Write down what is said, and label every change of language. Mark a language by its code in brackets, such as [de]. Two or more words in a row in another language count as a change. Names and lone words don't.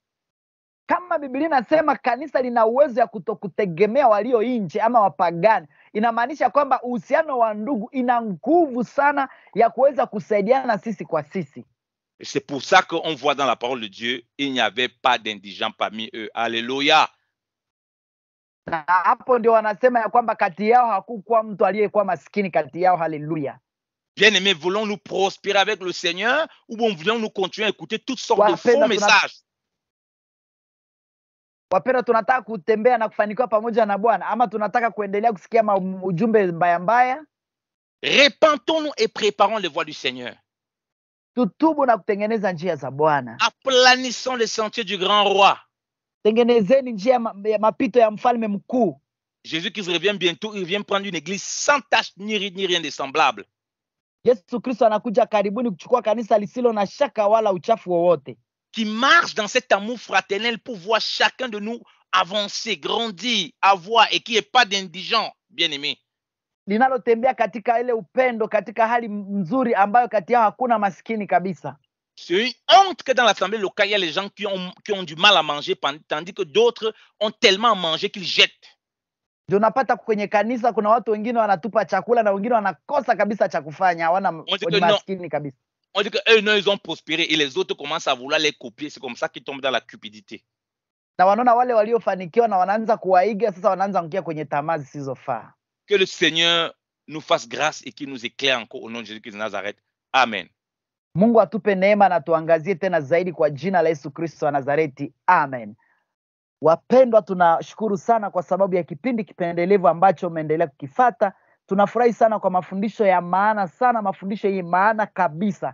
[sw] Kama Biblia inasema kanisa lina uwezo ya kutokutegemea walio nje ama wapagani, inamaanisha kwamba uhusiano wa ndugu ina nguvu sana ya kuweza kusaidiana sisi kwa sisi. [fr] Et c'est pour ça qu'on voit dans la parole de Dieu, il n'y avait pas d'indigents parmi eux. Alléluia. [sw] Na hapo ndio wanasema ya kwamba kati yao hakukuwa mtu aliyekuwa maskini kati yao. Haleluya. [fr] Bien-aimés, voulons-nous prospérer avec le Seigneur ou voulons-nous continuer à écouter toutes sortes de faux messages? [sw] Wapenda, tunataka kutembea na kufanikiwa pamoja na Bwana ama tunataka kuendelea kusikia ujumbe mbaya mbaya? [fr] Repentons-nous et préparons les voies du Seigneur. [sw] Tutubu na kutengeneza njia za Bwana. [fr] Aplanissons les sentiers du grand roi. [sw] Tengenezeni njia ya mapito ya mfalme mkuu. [fr] Jésus-Christ revient bientôt, il vient prendre une église sans tache ni rien de semblable. [sw] Yesu Kristo anakuja karibuni kuchukua kanisa lisilo na shaka wala uchafu wowote. [fr] Qui marche dans cet amour fraternel pour voir chacun de nous avancer, grandir, avoir et qui n'est pas d'indigent, bien-aimé. [sw] Linalotembea katika ile upendo, katika hali nzuri ambayo kati yao hakuna maskini kabisa. [fr] C'est une honte que dans l'assemblée locale, il y a les gens qui ont du mal à manger, tandis que d'autres ont tellement mangé qu'ils jettent. [sw] Ndio unapata kwenye kanisa kuna watu wengine wanatupa chakula na wengine wanakosa kabisa cha kufanya, hawana maskini kabisa. [fr] On dit que eux, non, ils ont prospéré et les autres commencent à vouloir les copier. C'est comme ça qu'ils tombent dans la cupidité. [sw] Na wanaona wale waliofanikiwa na wanaanza kuwaiga, sasa wanaanza kuingia kwenye tamaa zisizofaa. [fr] Que le Seigneur nous fasse grâce et qu'il nous éclaire encore au nom de Jésus-Christ de Nazareth. Amen. [sw] Mungu atupe neema na tuangazie tena zaidi kwa jina la Yesu Kristo wa Nazareti. Amen. Wapendwa, tunashukuru sana kwa sababu ya kipindi kipendelevu ambacho umeendelea kukifata. Tunafurahi sana kwa mafundisho ya maana sana, mafundisho yenye maana kabisa.